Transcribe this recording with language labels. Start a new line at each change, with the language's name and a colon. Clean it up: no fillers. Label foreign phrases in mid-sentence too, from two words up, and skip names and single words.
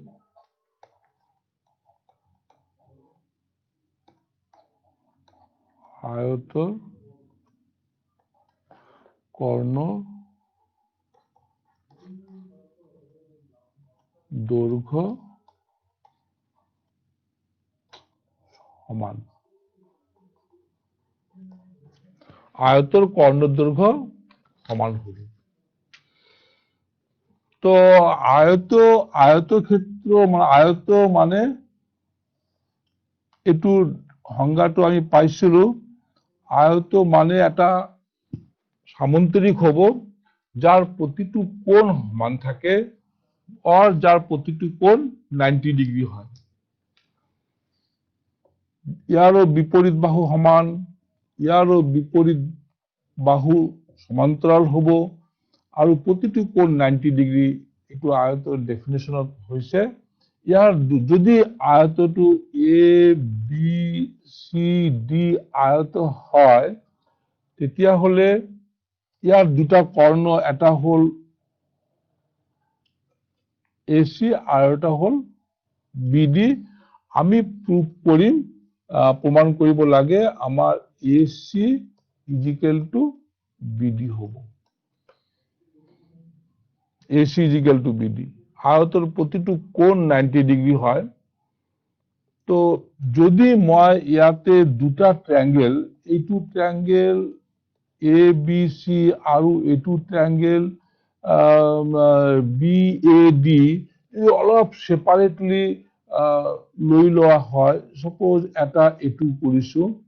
Assamese: আয়তর কর্ণ দৈর্ঘ্য সমান, আয়তর কর্ণ দৈর্ঘ্য সমান হবে। তো আয়তক্ষেত্র মানে আয়ত মানে একটু সংজ্ঞাটো আমি পাইছিলো, আয়ত মানে একটা সামন্তরিক হব যার প্রতিটো কোণ সমান থাকে, আর যার প্রতিটো কোণ 90 ডিগ্রি হয়। ইয়ারও বিপরীত বাহু সমান, ইয়ারও বিপরীত বাহু সমান্তরাল হব, আর প্রতিটো কোণ 90 ডিগ্রি। এইটো আয়তৰ ডেফিনেশ্যনত হৈছে। ইয়াৰ যদি আয়তটো এ বি সি ডি আয়ত হয়, তেতিয়াহ'লে ইয়াৰ দুটা কৰ্ণ, এটা হল এসি আর এটা হল বিডি। আমি প্রুফ করিম, প্রমাণ করিব লাগে আমার এসি
English: equal to
Assamese: বিডি হব। এসি
English: equal to
Assamese: বিডি, আয়তর প্রতিটো কোণ 90 ডিগ্রি হয়। তো যদি মই ইয়াতে দুটা ট্রায়াঙ্গেল, এইটো ট্রায়াঙ্গেল এ বি সি আৰু এইটো ট্রায়াঙ্গেল বি এ ডি অলপ সেপারেটলি লৈ লোৱা হয়, সাপোজ এটা এইটো কৰিছো